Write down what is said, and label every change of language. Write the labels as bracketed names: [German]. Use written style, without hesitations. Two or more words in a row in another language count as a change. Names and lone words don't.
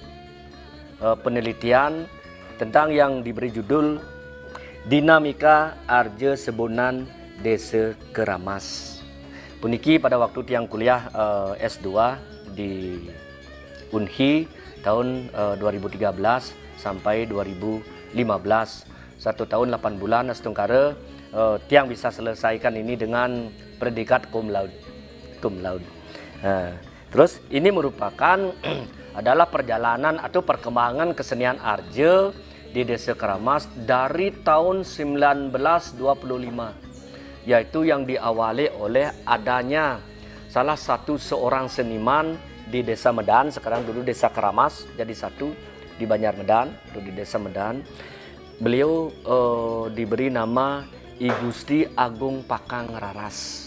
[Indonesian] tentang yang diberi judul Dinamika Arje Sebunan Desa Kramas. Puniki pada waktu tiang kuliah S2 di Unhi tahun 2013 sampai 2015, 1 tahun 8 bulan setengkara tiang bisa selesaikan ini dengan predikat cum laude. Terus ini merupakan adalah perjalanan atau perkembangan kesenian arje di Desa Kramas dari tahun 1925, yaitu yang diawali oleh adanya salah satu seorang seniman di Desa Medan, sekarang dulu Desa Kramas jadi satu di Banjar Medan, dulu di Desa Medan. Beliau diberi nama I Gusti Agung Pakang Raras.